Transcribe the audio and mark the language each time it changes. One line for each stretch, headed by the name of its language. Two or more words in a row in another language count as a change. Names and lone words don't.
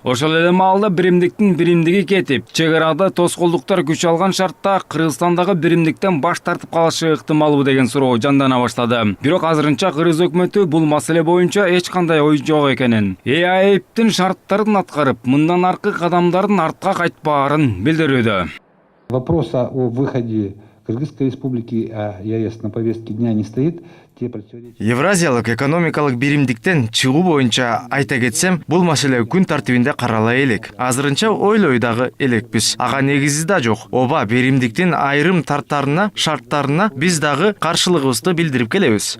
Kyrgyz: Ошол эле маалда биримдиктин биримдиги кетип, чек арада тоскоолдуктар күч алган шартта Кыргызстандагы биримдиктен баш тартып калышы ыктымалбы деген суроо жандана баштады. Бирок азырынча Кыргыз өкмөтү бул маселе боюнча эч кандай ой жок экенин, ЭАЭПтин шарттарын аткарып, мындан аркы кадамдардын артка кайтпаарын билдирүүдө.
Russian: Вопроса о выходе Кыргызской республики ЕАЭС на повестке дня не стоит.
Kyrgyz: Евразиялык экономикалык биримдиктен чыгуу боюнча айта кетсем, бул маселе күн тартибинде карала элек. Азырынча ойлой дагы элекпиз. Ага негизи да жок. Оба биримдиктин айрым тарттарына, шарттарына биз дагы каршылыгыбызды билдирип келебиз.